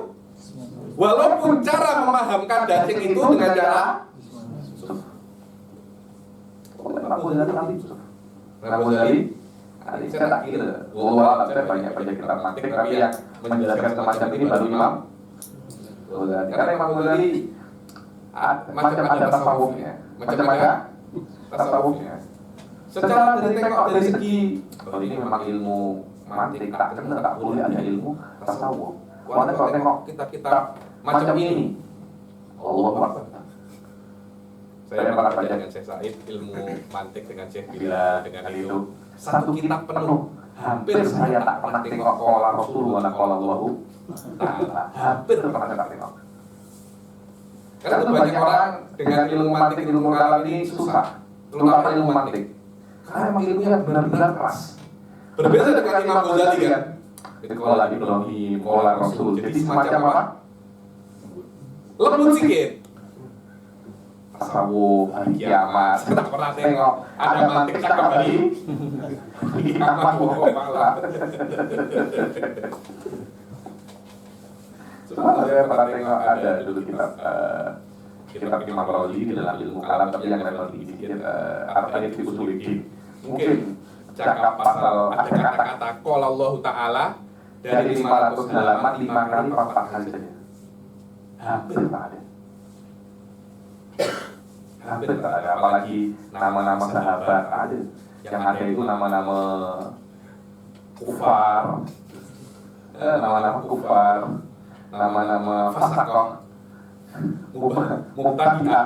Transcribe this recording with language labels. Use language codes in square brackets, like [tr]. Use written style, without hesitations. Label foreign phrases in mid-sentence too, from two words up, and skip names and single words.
[ms] Walaupun cara memahamkan daging itu dengan cara Ghazali, saya tak kira, saya banyak kita mantik, tapi yang menjelaskan semacam ini baru Imam Ghazali. Karena Imam Ghazali macam ada tasawufnya, macam ada tasawufnya. Secara dari segi, kalau ini memang ilmu mantik, tak kena, tak boleh ada ilmu tasawuf. Karena kalau tengok kita macam ini, Allah Akbar. Saya pernah baca dengan Syekh Said ilmu mantik dengan Syekh Bila dengan itu satu kitab penuh. Hampir saya tak pernah tengok [ar] قال رسول الله وقال الله تعالى. [ms] Hampir pernah saya tak tengok. Karena itu banyak orang dengan ilmu mantik, ilmu kalam ini susah, terutama ilmu mantik. Karena memang ilmunya benar-benar keras. Berbeda dengan Imam Ghazali kan. Itu [ar] قال إبراهيم قال رسول. [ms] Jadi semacam apa? Lembut sikit. Tasawuf, hari kiamat. Saya tak pernah tengok ada mantik cakap hari kiamat. Cuma saya pernah tengok ada dulu kitab Imam Razi di dalam ilmu kalam, tapi yang level tinggi sedikit artinya di usul. Mungkin cakap pasal ada kata-kata [ar] قال الله تعالى [ms] dari 500 halaman 5 kali 4 kali saja. Hampir tak ada. Hampir tak ada, apalagi nama-nama sahabat ada. Yang ada itu nama-nama kufar, nama-nama [ar] فسقة مبتدعة.